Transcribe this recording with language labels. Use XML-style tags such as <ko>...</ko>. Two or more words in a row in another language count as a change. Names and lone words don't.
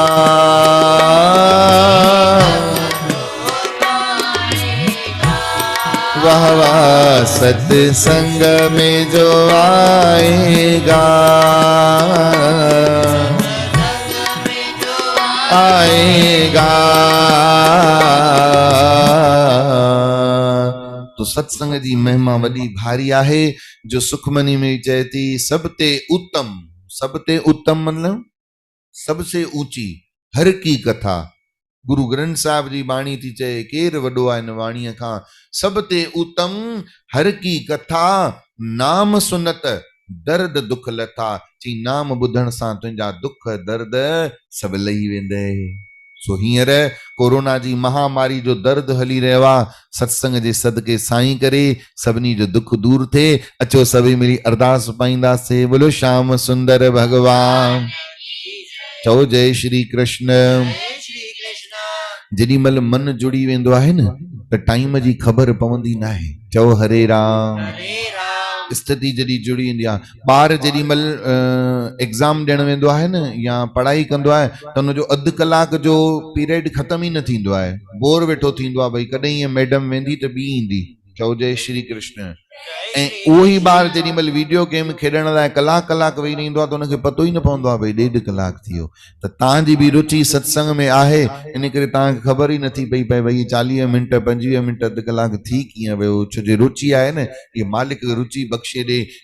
<hi>वाह वाह सत्संग में जो आएगा, आएगा।</hi> <sd>तो सत्संग जी महिमा वॾी भारी आहे। जो सुखमनी में चए थी सब ते उत्तम, सब ते उत्तम मतलब</sd> <hi>सबसे ऊंची हर की कथा</hi> <sd>गुरु ग्रंथ साहिब जी बाणी थी चए केर वॾो आहे हिन वाणीअ खां सब ते उत्तम</sd> <pa>ਹਰਿ ਕੀ ਕਥਾ ਨਾਮ ਸੁਨਤ ਦਰਦ ਦੁਖ ਲਥਾ</pa> <sd>चई नाम ॿुधण सां तुंहिंजा दुख दर्द सभु लही वेंदे। सो हींअर कोरोना जी महामारी जो दर्द हली रहियो आहे सत्संग जे सदके साईं करे सभिनी जो दुख दूर थिए। अचो सभई मिली अरदास पाईंदासीं। बोलो श्याम सुंदर भगवान चओ जय श्री कृष्ण। जय श्री कृष्ण। जेॾी महिल मन जुड़ी वेंदो आहे न त टाइम जी ख़बर पवंदी न आहे। चओ हरे राम। हरे राम। स्थिति जॾहिं जुड़ी वेंदी आहे ॿार जेॾी महिल एग्ज़ाम ॾियणु वेंदो आहे न या पढ़ाई कंदो आहे त हुनजो अधु कलाक जो पीरियड ख़तम ई न थींदो आहे। बोर वेठो थींदो आहे भई कॾहिं ईअं मैडम वेंदी त ॿी ईंदी। चओ जय श्री कृष्ण। ऐं उहो ई ॿार जेॾी महिल वीडियो गेम खेॾण लाइ कलाक कलाक वेही रहंदो आहे त हुनखे पतो ई न पवंदो आहे भई 1.5 कलाक थी वियो। त तव्हांजी बि रुचि सत्संग में आहे इन करे तव्हांखे ख़बर ई नथी पई पए भई 40 मिंट 25 मिंट अधु कलाक थी कीअं वियो। छो जो रुचि आहे न इहा मालिक रुचि बख़्शे ॾे।</sd>